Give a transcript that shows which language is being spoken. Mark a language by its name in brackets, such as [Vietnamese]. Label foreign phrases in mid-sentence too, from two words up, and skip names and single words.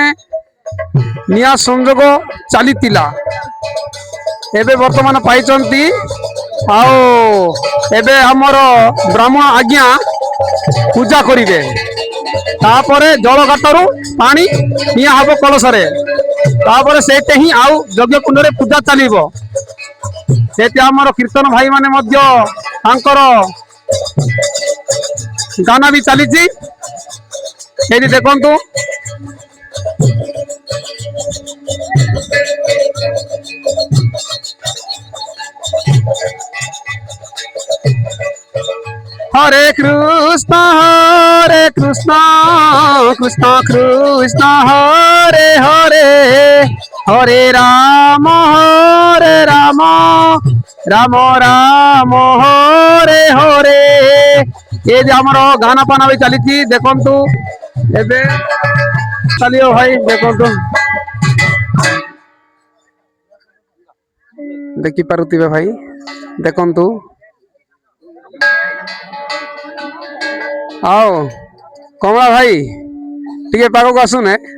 [Odia] ନିଆ ସଂଯୋଗ ଚାଲିଥିଲା ଏବେ ବର୍ତ୍ତମାନ ପାଇଛନ୍ତି ଆଉ ଏବେ ହମର ବ୍ରାହ୍ମଣ ଆଜ୍ଞା ପୂଜା କରିବେ ତାପରେ ଜଳ ଘାଟରୁ ପାଣି ନିଆ ହବ କଳସରେ ତାପରେ ସେଠି ହିଁ ଆଉ ଯଜ୍ଞ କୁଣ୍ଡ ରେ ପୂଜା ଚାଲିବ ସେଠି ହମର କୀର୍ତ୍ତନ ଭାଇ ମାନେ ମଧ୍ୟ ତାଙ୍କର ଗାନା ଭି ଚାଲିଛି ଏଇଦି ଦେଖନ୍ତୁ [Sanskrit] हरे कृष्ण कृष्ण कृष्ण हरे हरे हरे राम राम राम हरे हरे [Odia] ଏ ହମର ଗାନା ପାନା ଭି ଚାଲି ଦେଖନ୍ତୁ ଏବେ ଚାଲିଅ ଭାଇ ଦେଖନ୍ତୁ ଦେଖି ପାରୁଥିବେ ଭାଇ ଦେଖନ୍ତୁ ଆଉ କମଳା ଭାଇ ଟିକେ ପାଗ କୁ ଆସୁନେ